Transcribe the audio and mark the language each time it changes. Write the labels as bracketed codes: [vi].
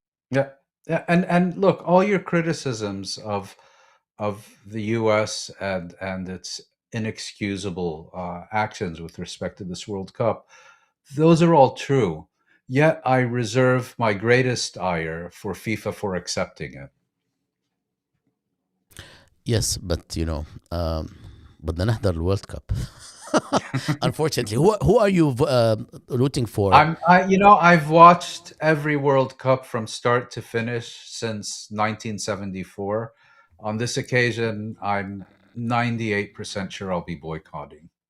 [en] yeah, yeah, and look, all your criticisms of the U.S. and its inexcusable actions with respect to this World Cup, those are all true. Yet I reserve my greatest ire for FIFA for accepting it. Yes, but [ar] بدنا نحضر الورلد كاب. [en] Unfortunately, who are you rooting for? I've watched every World Cup from start to finish since 1974. On this occasion, I'm 98% sure I'll be boycotting.